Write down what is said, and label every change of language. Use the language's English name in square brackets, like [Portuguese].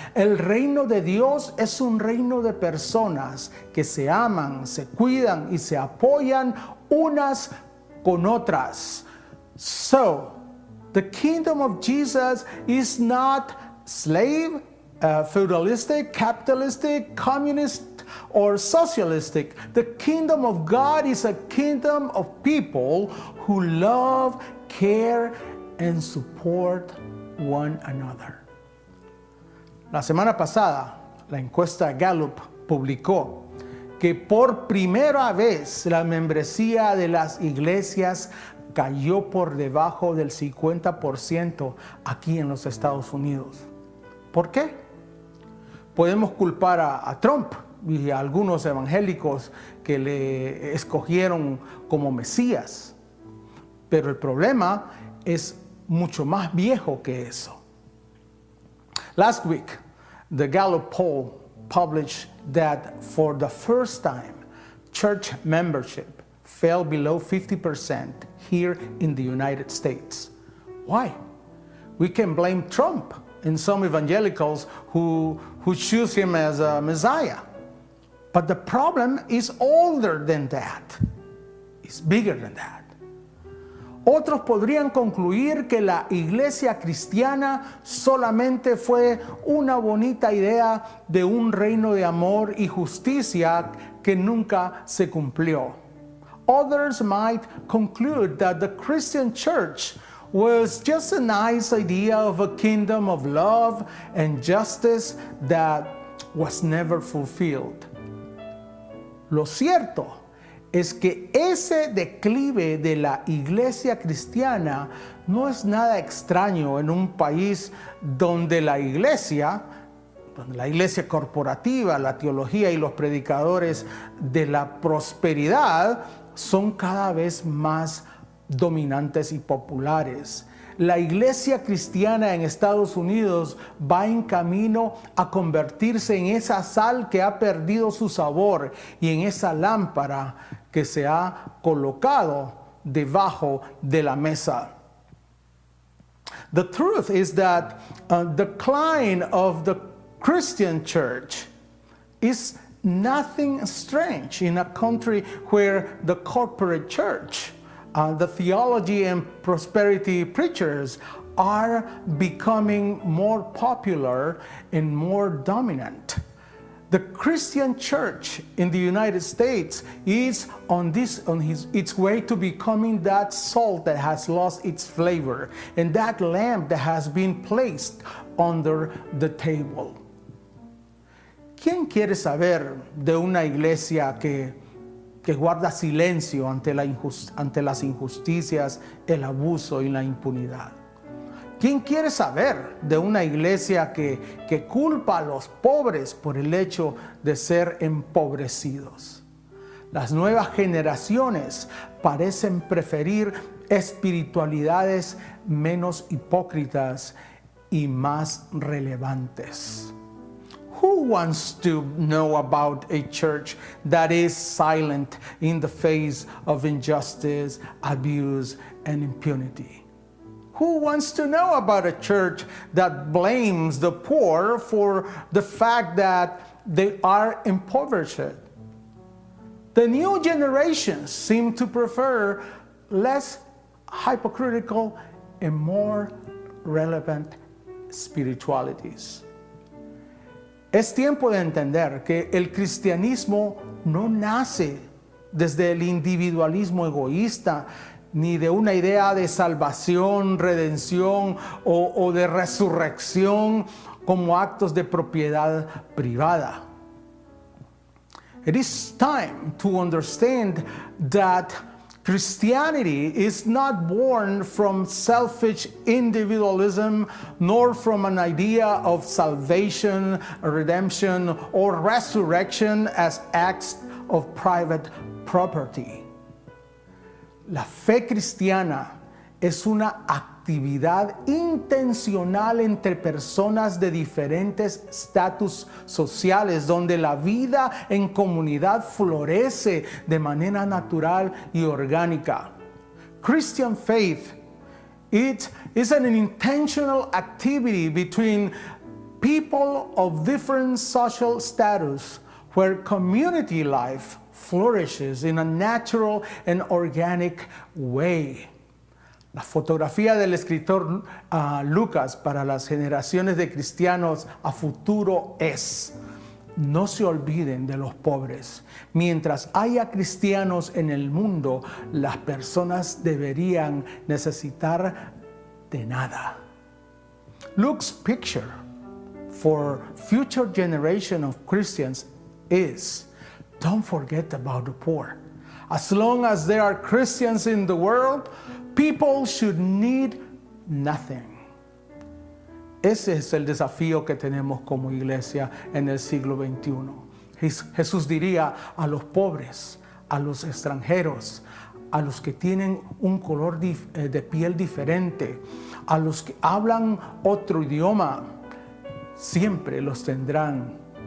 [Spanish] El reino de Dios es un reino de personas que se aman, se cuidan y se apoyan unas con otras. [English] So, the kingdom of Jesus is not slave, feudalistic, capitalistic, communist, or socialistic. The kingdom of God is a kingdom of people who love, care, and support one another. [Spanish] La semana pasada, la encuesta Gallup publicó que por primera vez la membresía de las iglesias cayó por debajo del 50% aquí en los Estados Unidos. ¿Por qué? Podemos culpar a Trump y a algunos evangélicos que le escogieron como Mesías. Pero el problema es mucho más viejo que eso. [English] Last week, the Gallup poll published that for the first time, church membership fell below 50% here in the United States. Why? We can blame Trump and some evangelicals who choose him as a Messiah. But the problem is older than that. It's bigger than that. [Spanish] Otros podrían concluir que la iglesia cristiana solamente fue una bonita idea de un reino de amor y justicia que nunca se cumplió. [English] Others might conclude that the Christian church was just a nice idea of a kingdom of love and justice that was never fulfilled. [Spanish] Lo cierto es que ese declive de la iglesia cristiana no es nada extraño en un país donde la iglesia corporativa, la teología y los predicadores de la prosperidad son cada vez más dominantes y populares. La iglesia cristiana en Estados Unidos va en camino a convertirse en esa sal que ha perdido su sabor y en esa lámpara que se ha colocado debajo de la mesa. [English] The truth is that the decline of the Christian church is nothing strange in a country where the corporate church, the theology and prosperity preachers are becoming more popular and more dominant. The Christian church in the United States is its way to becoming that salt that has lost its flavor and that lamb that has been placed under the table. [Spanish] ¿Quién quiere saber de una iglesia que guarda silencio ante las injusticias, el abuso y la impunidad? ¿Quién quiere saber de una iglesia que culpa a los pobres por el hecho de ser empobrecidos? Las nuevas generaciones parecen preferir espiritualidades menos hipócritas y más relevantes. [English] Who wants to know about a church that is silent in the face of injustice, abuse, and impunity? Who wants to know about a church that blames the poor for the fact that they are impoverished? The new generations seem to prefer less hypocritical and more relevant spiritualities. [Spanish] Es tiempo de entender que el cristianismo no nace desde el individualismo egoísta, ni de una idea de salvación, redención o de resurrección como actos de propiedad privada. [English] It is time to understand that Christianity is not born from selfish individualism, nor from an idea of salvation, redemption, or resurrection as acts of private property. [Spanish] La fe cristiana es una actividad intencional entre personas de diferentes estatus sociales, donde la vida en comunidad florece de manera natural y orgánica. [English] Christian faith, it is an intentional activity between people of different social status, where community life flourishes in a natural and organic way. [Spanish] La fotografía del escritor Lucas para las generaciones de cristianos a futuro es: no se olviden de los pobres. Mientras haya cristianos en el mundo, las personas deberían necesitar de nada. [English] Luke's picture for future generation of Christians is: don't forget about the poor. As long as there are Christians in the world, people should need nothing. [Spanish] Ese es el desafío que tenemos como iglesia en el siglo XXI. Jesús diría a los pobres, a los extranjeros, a los que tienen un color de piel diferente, a los que hablan otro idioma, siempre los tendrán.